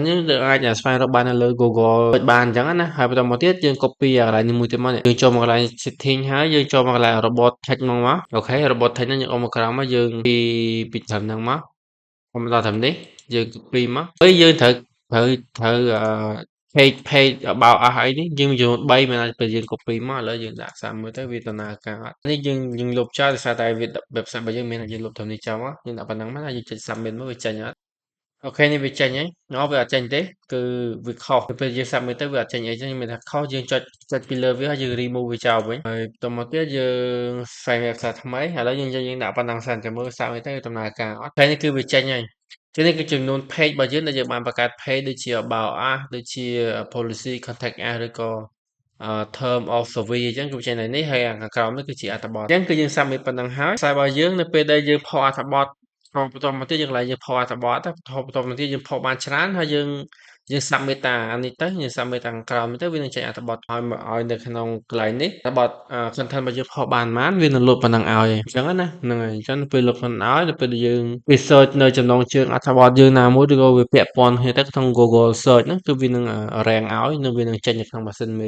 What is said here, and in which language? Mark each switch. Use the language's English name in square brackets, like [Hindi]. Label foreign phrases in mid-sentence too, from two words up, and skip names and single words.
[Khmer] នេះយើងអាចស្វែងរកបាននៅលើ Google ដូចបានអញ្ចឹងណាហើយបន្តមកទៀតយើង copy កន្លែងនេះមួយទៀតមកយើងចូលមកកន្លែង setting ហើយយើងចូលមកកន្លែង [English] robot text [Khmer] មកអូខេ [English] robot text [Khmer] ហ្នឹងយើងអុំមកក្រោមមកយើងពីត្រឹមហ្នឹងមក ខ្ញុំដល់ត្រឹមនេះយើង copy មកហើយយើងត្រូវ page [English] about us [Khmer] អីនេះយើងចំនួន3មិនអាចពេលយើង copy មកឥឡូវយើងដាក់សាកមើលទៅវាដំណើរការអត់ នេះយើងលុបចោលដោយសារតែវា website របស់យើងមានយើងលុបត្រឹមនេះចោលមកយើងដាក់ប៉ុណ្ណឹងមកហើយយើងចុច submit មកវាចេញអត់អូខេនេះវាចេញហើយវាអត់ចេញទេគឺវាខុសពេលយើង submit ទៅវាអត់ចេញអីចឹងមានថាខុសយើងចុចពីលើវាហើយយើង remove វាចោលវិញហើយបន្តមកទៀតយើងស្វែងរកសារថ្មីឥឡូវយើងដាក់ប៉ុណ្ណឹងសិនចាំមើល submit ទៅដំណើរការអត់ហើយនេះគឺវាចេញហើយនេះគឺចំនួន page របស់យើងដែលយើងបានបង្កើត page ដូចជា [English] about us [Khmer] ដូចជា [English] policy contact us [Khmer] ឬក៏ [English] term of service [Khmer] អញ្ចឹងគឺចេញនៅនេះហើយខាងក្រោមនេះគឺជាអត្ថបទអញ្ចឹងគឺយើង submit ប៉ុណ្ណឹងហើយ website របស់យើងនៅពេលដែលយើងផុសអត្ថបទ បន្តមកទៀតយើងកន្លែងយើងផុសអត្ថបទបន្តមកទៀតយើងផុសបានច្រើនហើយយើង submit តាអានេះទៅយើង submit តាខាងក្រោមនេះទៅវានឹងចេញអត្ថបទឲ្យនៅក្នុងកន្លែងនេះអត្ថបទcontent របស់យើងផុសបានវានឹងលោតប៉ុណ្ណឹងឲ្យអញ្ចឹងណាហ្នឹងហើយអញ្ចឹងពេលលោតប៉ុណ្ណឹងឲ្យនៅពេលដែលយើងវា search នៅចំណងជើងអត្ថបទយើងណាមួយឬក៏វាពាក់ព័ន្ធគ្នាទៅក្នុង Google search ហ្នឹងគឺវានឹងrank ឲ្យនិងវានឹងចេញនៅក្នុងម៉ាស៊ីនមេ